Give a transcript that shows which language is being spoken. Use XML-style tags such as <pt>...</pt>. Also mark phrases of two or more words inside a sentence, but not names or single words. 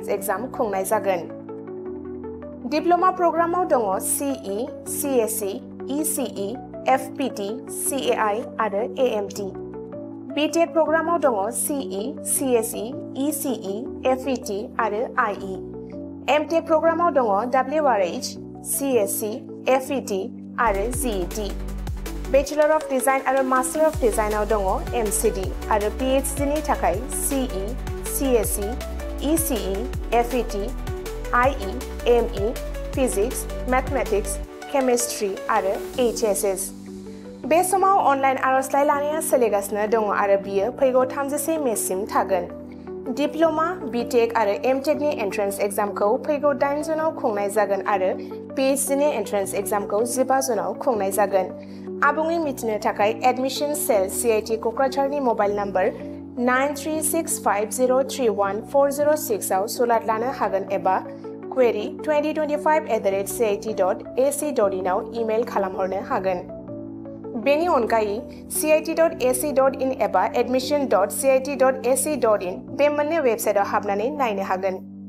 <brx>एग्जाम खुंनाय जागोन डिप्ल'मा प्रग्रामाव दङ CE CSE ECE FPT, CAI आरो AMT BTech प्रग्रामाव दङ CE, CSE, ECE, FET आरो IE MTech प्रग्रामाव दङ WRH, CSE, FET आरो GET</brx> <en>Bachelor of Design</en> <brx>आरो</brx> <en>Master of Design</en> <brx>आव दङ MCD आरो PhD नि थाखाय CE, CSE, ECE, FET, IE, ME,</brx> <en>Physics, Mathematics, Chemistry</en> <brx>आरो HSS बे समाव अनलाइन आर'जलाइ लानाया सोलिगासिनो दङ आरो बियो फैगौ 31 मेसिम थागोन डिप्ल'मा BTech आरो MTech नि एन्ट्रेन्स एग्जामखौ फैगौ 8 जुनाव खुंनाय जागोन आरो PhD नि एन्ट्रेन्स एग्जामखौ 15 जुनाव खुंनाय जागोन आबुङै मिथिनो थाखाय</brx> <en>admission cell</en> <brx>CIT क'क्राझारनि</brx> <en>mobile number</en> <brx>9365031406 आव सुलाद लानो हागोन एबा query 2025@cit.ac.in आव इमेल खालामहरनो हागोन बेनि अनगायै cit.ac.in एबा admission.cit.ac.in बे मोननै वेबसाइटआव हाबनानै नायनो हागोन</brx>